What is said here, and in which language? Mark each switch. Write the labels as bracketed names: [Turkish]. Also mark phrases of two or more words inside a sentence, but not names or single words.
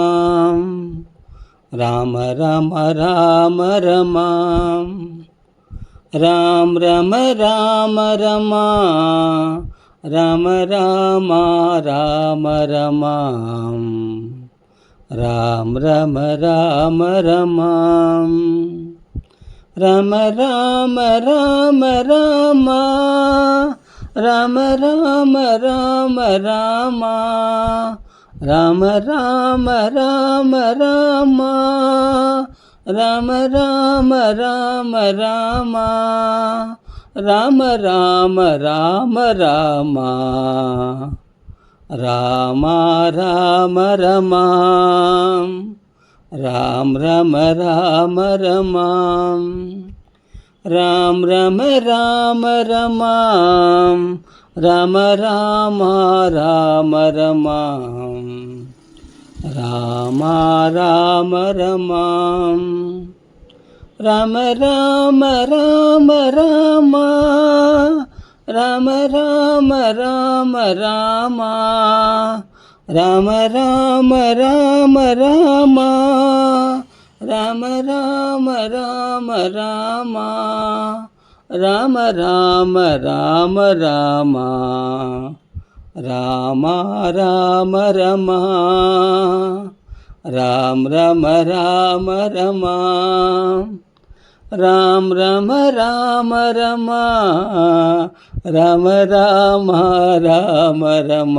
[Sanskrit] ராம ரம ராம ரமா ராம் ரம ராம ரமா ராம ராமா ராம ரமா ராம் ரம ராம ரமா ராம ராம ராம ராமா ராம ராம ராம ராமா ராம ராம ராம ராமா ராம ராம ராம ராமா ராம ராம ராம ராமா ராமா ராம ரமா ராம் ரம ராம ரமா ராம் ரம ராம ரமா ராம ராமா ராம ரமா ராமா ராம ரமா ராம ராம ராம ராமா ராம ராம ராம ராமா ராம ராம ராம ராமா ராம ராம ராம ராமா ராம ராம ராம ராமா ராமா ராம ரமா ராம் ரம ராம ரமா ராம் ரம ராம ரமா ராம ராமா ராம ரமா.